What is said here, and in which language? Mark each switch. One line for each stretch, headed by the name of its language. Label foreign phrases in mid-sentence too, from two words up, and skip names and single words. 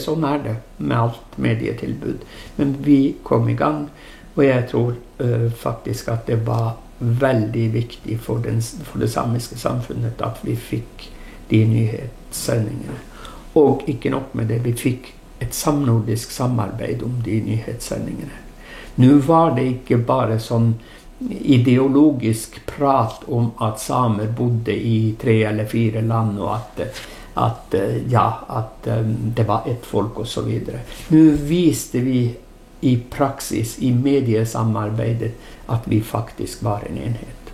Swedish: Så är det med allt medietillbud. Men vi kom igång, och jag tror faktiskt att det var väldigt viktigt för det samiska samfundet att vi fick de nyhetssändningarna. Och inte nog med det, vi fick ett samnordisk
Norwegian: samarbeid om de nyhetssendingene. Nu var det ikke bare sånn ideologisk prat om at samer bodde i 3 eller 4 land og at det var ett folk og så videre. Nu viste vi i praksis, i mediesamarbeidet, at vi faktisk var en enhet.